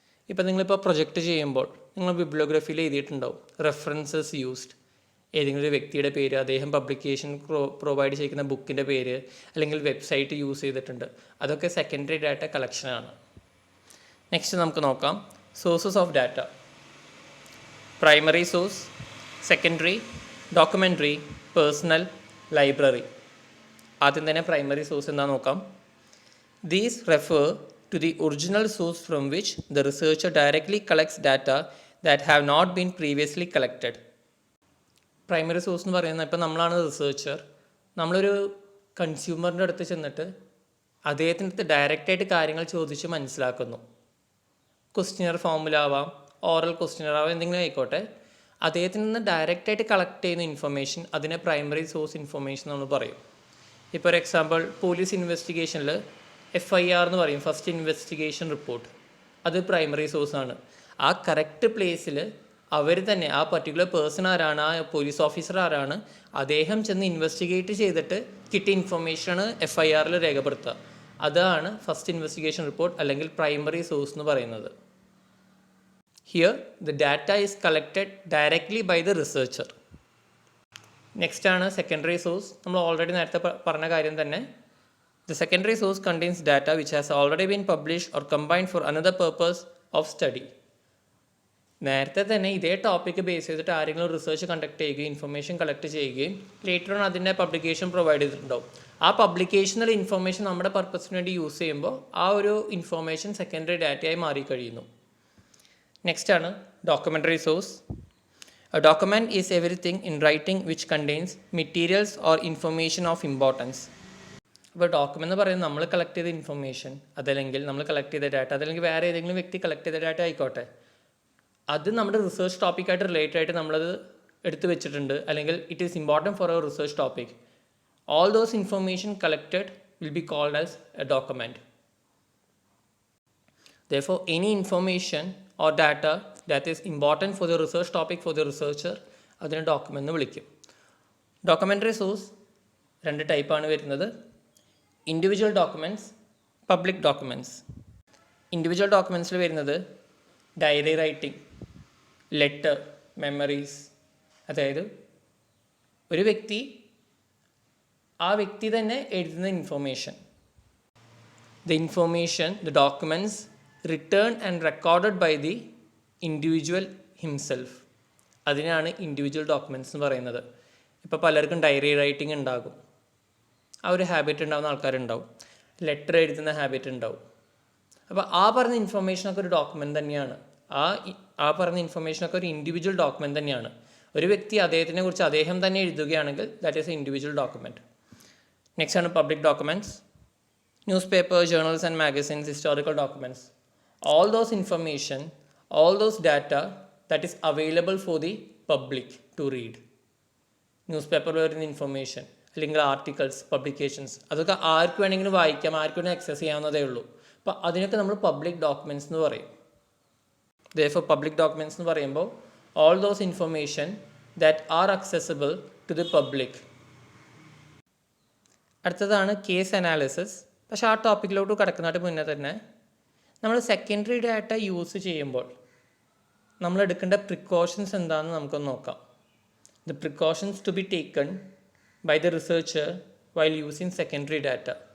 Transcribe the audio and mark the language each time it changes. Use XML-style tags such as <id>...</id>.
<ml>ഇപ്പോൾ നിങ്ങളിപ്പോൾ പ്രൊജക്റ്റ് ചെയ്യുമ്പോൾ നിങ്ങൾ ബിബ്ലിയോഗ്രഫിയിൽ എഴുതിയിട്ടുണ്ടാവും റെഫറൻസസ് യൂസ്ഡ്, ഏതെങ്കിലും ഒരു വ്യക്തിയുടെ പേര്, അദ്ദേഹം പബ്ലിക്കേഷൻ പ്രൊവൈഡ് ചെയ്യുന്ന ബുക്കിൻ്റെ പേര് അല്ലെങ്കിൽ വെബ്സൈറ്റ് യൂസ് ചെയ്തിട്ടുണ്ട്. അതൊക്കെ സെക്കൻഡറി ഡാറ്റ കളക്ഷനാണ്. നെക്സ്റ്റ് നമുക്ക് നോക്കാം sources of data. Primary source, secondary, documentary, personal, library. ആദ്യം തന്നെ പ്രൈമറി സോഴ്സ് എന്താണെന്ന് നോക്കാം.</ml> <en>These refer to the original source from which the researcher directly collects data that have not been previously collected.</en> <ml>Primary source എന്ന് പറയുന്നത് ഇപ്പോൾ നമ്മളാണ് researcher, നമ്മളൊരു കൺസ്യൂമറിൻ്റെ അടുത്ത് ചെന്നിട്ട് അദ്ദേഹത്തിൻ്റെ അടുത്ത് ഡയറക്റ്റായിട്ട് കാര്യങ്ങൾ ചോദിച്ച് മനസ്സിലാക്കുന്നു. ക്വസ്റ്റ്യനർ ഫോമിലാവാം, ഓറൽ ക്വസ്റ്റ്യനർ ആവാം, എന്തെങ്കിലും ആയിക്കോട്ടെ. അദ്ദേഹത്തിൽ നിന്ന് ഡയറക്റ്റായിട്ട് കളക്ട് ചെയ്യുന്ന ഇൻഫർമേഷൻ അതിനെ പ്രൈമറി സോഴ്സ് ഇൻഫർമേഷൻ നമ്മൾ പറയും. ഇപ്പോൾ ഒരു എക്സാമ്പിൾ പോലീസ് ഇൻവെസ്റ്റിഗേഷനിൽ FIR എന്ന് പറയും, ഫസ്റ്റ് ഇൻവെസ്റ്റിഗേഷൻ റിപ്പോർട്ട്. അത് പ്രൈമറി സോഴ്സാണ്. ആ കറക്റ്റ് പ്ലേസിൽ അവർ തന്നെ ആ പർട്ടിക്കുലർ പേഴ്സൺ ആരാണ്, ആ പോലീസ് ഓഫീസർ ആരാണ്, അദ്ദേഹം ചെന്ന് ഇൻവെസ്റ്റിഗേറ്റ് ചെയ്തിട്ട് കിട്ടിയ ഇൻഫർമേഷനാണ് FIRൽ രേഖപ്പെടുത്തുക. അതാണ് ഫസ്റ്റ് ഇൻവെസ്റ്റിഗേഷൻ റിപ്പോർട്ട് അല്ലെങ്കിൽ പ്രൈമറി സോഴ്സ് എന്ന് പറയുന്നത്.</ml> <en>Here the data is collected directly by the researcher.</en> <ml>Next ആണ് സെക്കൻഡറി സോഴ്സ്. നമ്മൾ ഓൾറെഡി നേരത്തെ പറഞ്ഞ കാര്യം തന്നെ.</ml> <en>The secondary source contains data which has already been published or combined for another purpose of study.</en> <ml>നേരത്തെ തന്നെ ഇതേ ടോപ്പിക്ക് ബേസ് ചെയ്തിട്ട് ആരെങ്കിലും റിസർച്ച് കണ്ടക്ട് ചെയ്യുകയും ഇൻഫർമേഷൻ കളക്ട് ചെയ്യുകയും ലേറ്റർ ഓൺ അതിൻ്റെ പബ്ലിക്കേഷൻ പ്രൊവൈഡ് ചെയ്തിട്ടുണ്ടാവും. ആ പബ്ലിക്കേഷനിൽ ഇൻഫർമേഷൻ നമ്മുടെ പർപ്പസിന് വേണ്ടി യൂസ് ചെയ്യുമ്പോൾ ആ ഒരു ഇൻഫർമേഷൻ സെക്കൻഡറി ഡാറ്റയായി മാറിക്കഴിയുന്നു. നെക്സ്റ്റ് ആണ് documentary source.</ml> <en>A document is everything in writing which contains materials or information of importance.</en> <ml>ഇപ്പോൾ ഡോക്യുമെൻ്റ് എന്ന് പറയുന്നത് നമ്മൾ കളക്ട് ചെയ്ത ഇൻഫർമേഷൻ, അതല്ലെങ്കിൽ നമ്മൾ കളക്ട് ചെയ്ത ഡാറ്റ, അതല്ലെങ്കിൽ വേറെ ഏതെങ്കിലും വ്യക്തി കളക്ട് ചെയ്ത ഡാറ്റ ആയിക്കോട്ടെ, അത് നമ്മുടെ റിസർച്ച് ടോപ്പിക്കായിട്ട് റിലേറ്റഡ് ആയിട്ട് നമ്മളത് എടുത്തു വെച്ചിട്ടുണ്ട്, അല്ലെങ്കിൽ</ml> <en>It is important for our research topic. All those information collected will be called as a document. Therefore, any information or data that is important for the research topic for the researcher,</en> <ml>അതിനെ document എന്ന് വിളിക്കും. Documentary source രണ്ട് ടൈപ്പാണ് വരുന്നത്. Individual documents, public documents. Individual ഡോക്യുമെൻറ്റ്സിൽ വരുന്നത് diary writing, letter, memories. അതായത് ഒരു വ്യക്തി ആ വ്യക്തി തന്നെ എഴുതുന്ന information.</ml> <en>The information, the documents written and recorded by the individual himself.</en> <ml>അതിനാണ് ഇൻഡിവിജ്വൽ ഡോക്യുമെൻറ്റ്സ് എന്ന് പറയുന്നത്. ഇപ്പോൾ പലർക്കും ഡയറി റൈറ്റിംഗ് ഉണ്ടാകും, ആ ഒരു ഹാബിറ്റ് ഉണ്ടാകുന്ന ആൾക്കാരുണ്ടാവും. ലെറ്റർ എഴുതുന്ന ഹാബിറ്റ് ഉണ്ടാവും. അപ്പോൾ ആ പറഞ്ഞ ഇൻഫർമേഷനൊക്കെ ഒരു ഡോക്യുമെൻ്റ് തന്നെയാണ്. ആ പറഞ്ഞ ഇൻഫർമേഷനൊക്കെ ഒരു ഇൻഡിവിജ്വൽ ഡോക്യുമെൻ്റ് തന്നെയാണ്. ഒരു വ്യക്തി അദ്ദേഹത്തിനെ കുറിച്ച് അദ്ദേഹം തന്നെ എഴുതുകയാണെങ്കിൽ</ml> <en>That is a individual document.</en> <ml>Next ആണ് public documents. News paper, journals and magazines, historical documents.</ml> <en>All those information, all those data that is available for the public to read.</en> <ml>News പേപ്പറിൽ വരുന്ന ഇൻഫർമേഷൻ അല്ലെങ്കിൽ articles, publications, അതൊക്കെ ആർക്ക് വേണമെങ്കിലും വായിക്കാം, ആർക്ക് വേണമെങ്കിലും access ചെയ്യാവുന്നതേ ഉള്ളൂ. അപ്പോൾ അതിനൊക്കെ നമ്മൾ പബ്ലിക് ഡോക്യുമെൻറ്റ്സ് എന്ന് പറയും.</ml> <en>Therefore</en> <ml>പബ്ലിക് ഡോക്യുമെൻറ്റ്സ് എന്ന് പറയുമ്പോൾ</ml> <en>all those information that are accessible to the public.</en> <ml>അടുത്തതാണ് കേസ് അനാലിസിസ്. പക്ഷേ ആ ടോപ്പിക്കിലോട്ട് കിടക്കുന്നതിന് മുന്നേ തന്നെ നമ്മൾ സെക്കൻഡറി ഡാറ്റ യൂസ് ചെയ്യുമ്പോൾ നമ്മൾ എടുക്കേണ്ട പ്രിക്കോഷൻസ് എന്താണെന്ന് നമുക്കൊന്ന് നോക്കാം.</ml> <en>The precautions to be taken by the researcher while using secondary data.</en>